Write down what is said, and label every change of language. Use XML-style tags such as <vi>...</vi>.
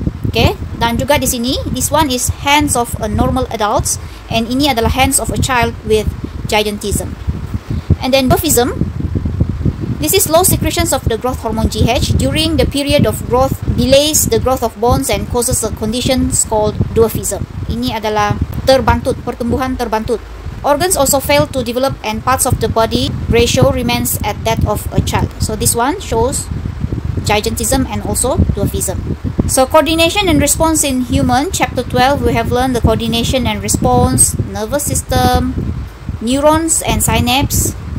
<en>Okay,</en> <ms>dan juga di sini,</ms> <en>this one is hands of a normal adults, and ini adalah hands of a child with gigantism. And then dwarfism. This is low secretions of the growth hormone GH during the period of growth, delays the growth of bones and causes a condition called dwarfism.</en> <ms>Ini adalah terbantut, pertumbuhan terbantut.</ms> <en>Organs also fail to develop and parts of the body ratio remains at that of a child. So this one shows gigantism and also dwarfism. So coordination and response in human, chapter 12, we have learned the coordination and response, nervous system, neurons and synapse.</en>